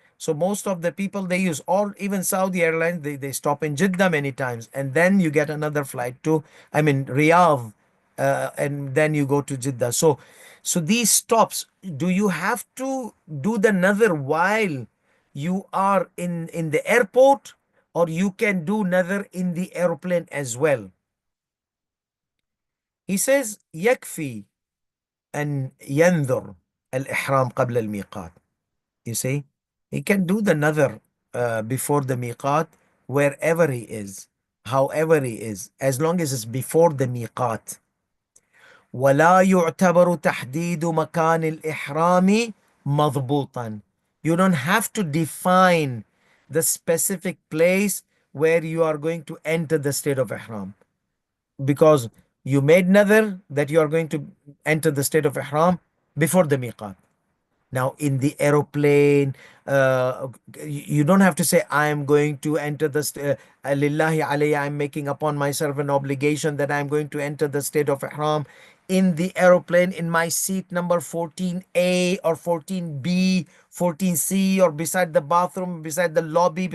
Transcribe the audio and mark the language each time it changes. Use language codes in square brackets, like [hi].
[en] So most of the people they use, or even Saudi Airlines, they stop in Jeddah many times, and then you get another flight to, I mean, Riyadh, and then you go to Jeddah. So these stops, do you have to do the nadhr while you are in the airport, or you can do nadhr in the airplane as well? He says [ar] يكفي أن ينذر الإحرام قبل الميقات. [en] You see, he can do the nadhr before the miqat, wherever he is, however he is, as long as it's before the miqat. [ar] ولا يعتبر تحديد مكان الإحرام مضبوطا. [en] You don't have to define the specific place where you are going to enter the state of ihram, because you made nadhr that you are going to enter the state of ihram before the miqat. Now, in the aeroplane, you don't have to say, I am going to enter the Lillahi alayya, I'm making upon myself an obligation that I'm going to enter the state of Ihram in the aeroplane in my seat number 14A or 14B, 14C, or beside the bathroom, beside the lobby.